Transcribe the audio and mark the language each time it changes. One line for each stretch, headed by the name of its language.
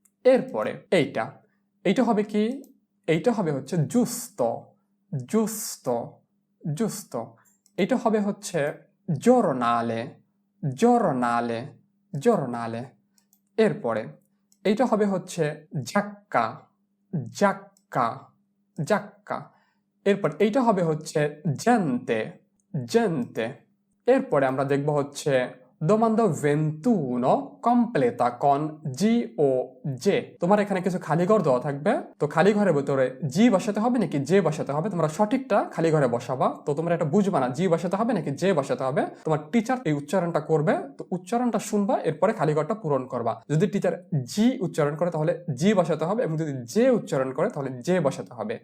Bangla: এরপরে এইটা, এইটা হবে কি, এইটা হবে হচ্ছে জুস্ত, জুস্ত, জুস্ত। এটা হবে হচ্ছে জোরনালে, জোরনালে, জোরনালে। এরপরে এইটা হবে হচ্ছে জাক্কা, জাক্কা, জাক্কা। এরপর এইটা হবে হচ্ছে জেন্তে, জেন্তে। এরপরে আমরা দেখব হচ্ছে
Italian: domanda 21 completa con G o J।
Bangla: তোমার এখানে কিছু খালি ঘর দেওয়া থাকবে, তো খালি ঘরের ভিতরে জি বসাতে হবে নাকি জে বসাতে হবে, তোমরা সঠিকটা খালি ঘরে বসাবা। তো তোমরা এটা বুঝবা না জি বসাতে হবে নাকি জে বসাতে হবে, তোমার টিচার এই উচ্চারণটা করবে, তো উচ্চারণটা শুনবা, এরপরে খালি ঘরটা পূরণ করবা। যদি টিচার জি উচ্চারণ করে তাহলে জি বসাতে হবে, এবং যদি জে উচ্চারণ করে তাহলে জে বসাতে হবে।